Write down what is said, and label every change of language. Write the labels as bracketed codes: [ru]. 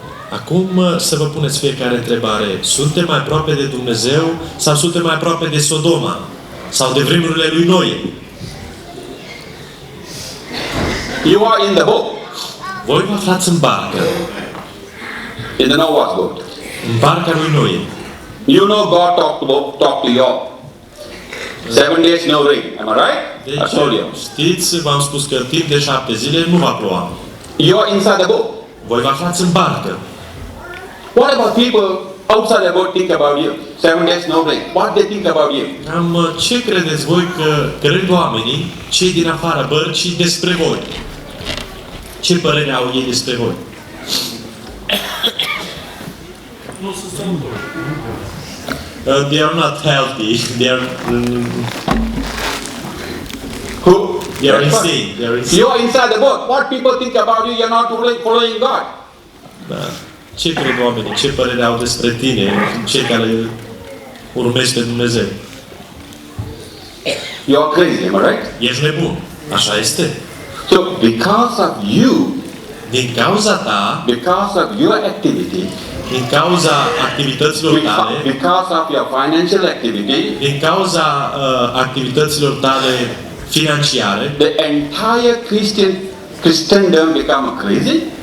[ro] Acum să vă puneți fiecare întrebare. Suntem mai aproape de Dumnezeu sau suntem mai aproape de Sodoma? Sau de vremurile lui Noe? [en] You are in the boat, [ro] Voi vă aflați în barcă. [en] in the Noah's boat. [ro] În barca lui Noe. [en] You know God talked to Job. 7 days no rain. Am I right? I [ro] Deci, [en] told you. [ro] știți, v-am spus că timp de 7 zile nu va ploua. [en] You are inside the boat. [ro] Voi vă aflați în barcă. [en] What about people outside the boat think about you? 7 days no rain. What they think about you? [ro] Ce credeți voi că cred oamenii, cei din afara bărcii, despre voi? Ce părere au ei despre voi? [en] They are not healthy. They are Who? They are That's insane. what- They are insane. You are inside the boat. What people think about you? You're not following God. [ro] Da. Ce cred oamenii? Ce părere au despre tine, cei care urmezi pe Dumnezeu? [en] You are crazy, am I right? [ro] Ești nebun. Așa este. [en] So because of you, [ro] Din cauza ta, [en] because of your activity, [ro] din cauza activităților tale, [en] because of your financial activity, [ro] din cauza activităților tale financiare, [en] the entire Christendom become crazy.